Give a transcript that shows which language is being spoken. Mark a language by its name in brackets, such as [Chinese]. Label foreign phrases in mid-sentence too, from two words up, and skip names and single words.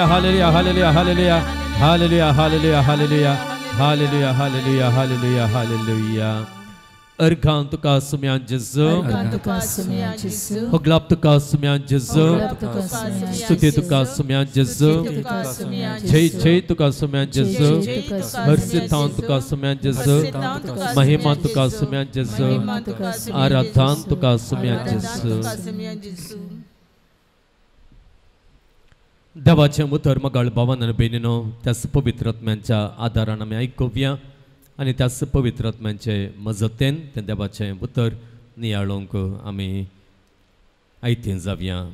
[Konkani] हालेलुया हालेलुया हालेलुया हालेलुया हालेलुया हालेलुया हालेलुया हालेलुया हालेलुया हालेलुया Erkan tuka sumyan Jesu, Hoglap tuka sumyan Jesu, Stuti tuka sumyan Jesu, Jai tuka sumyan Jesu, Harsitan tuka sumyan Jesu, Mahima tuka sumyan Jesu, Aradhan tuka sumyan Jesu. देवाचे उतर मगाळ भावान आनी भयणीनो त्याच पवित्र आत्म्याच्या आदारान आमी आयकुया आनी त्याच पवित्र आत्म्याचे मजतेन ते देवाचे उतर नियाळोंक आमी आयतीन जावया.